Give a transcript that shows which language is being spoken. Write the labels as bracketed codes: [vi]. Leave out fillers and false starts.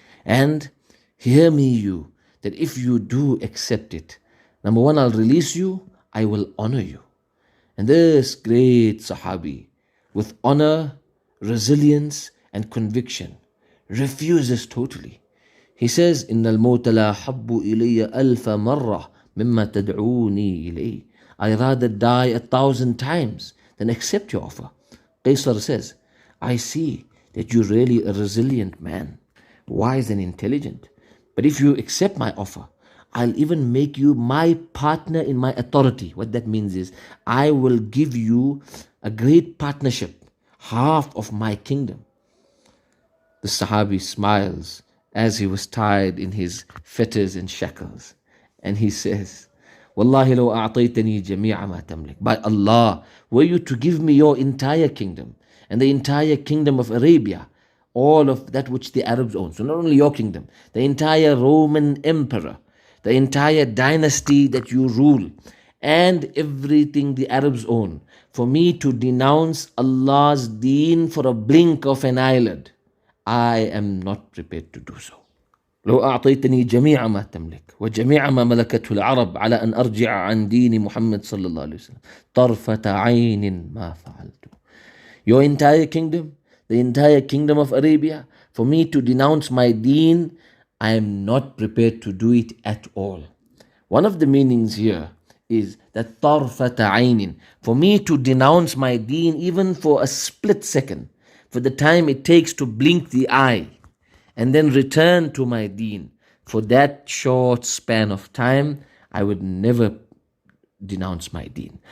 [en] And hear me you, that if you do accept it, number one, I'll release you, I will honor you. And this great Sahabi, with honor, resilience, and conviction, refuses totally. He says, [ar] إِنَّ الْمَوْتَ لَا حَبُّ إِلَيَّ أَلْفَ مَرَّةٍ مِمَّا تَدْعُونِي إِلَيْهِ. [en] I rather die 1,000 times than accept your offer. Qaisar says, I see that you're really a resilient man, wise and intelligent. But if you accept my offer, I'll even make you my partner in my authority. What that means is, I will give you a great partnership, half of my kingdom. The Sahabi smiles as he was tied in his fetters and shackles. And he says, [ar] Wallahi law a'taytani jami'a ma tamlik. [en] By Allah, were you to give me your entire kingdom and the entire kingdom of Arabia, all of that which the Arabs own. So not only your kingdom, the entire Roman emperor, the entire dynasty that you rule, and everything the Arabs own, for me to denounce Allah's deen for a blink of an eyelid, I am not prepared to do so. [ar] لو أعطيتني جميع ما تملك وجميع ما ملكته العرب على أن أرجع عن دين محمد صلى الله عليه وسلم طرفة عين ما فعلت. [en] Your entire kingdom, the entire kingdom of Arabia, for me to denounce my deen, I am not prepared to do it at all. One of the meanings here is that طرفة عين, for me to denounce my deen even for a split second, for the time it takes to blink the eye and then return to my deen, for that short span of time, I would never denounce my deen.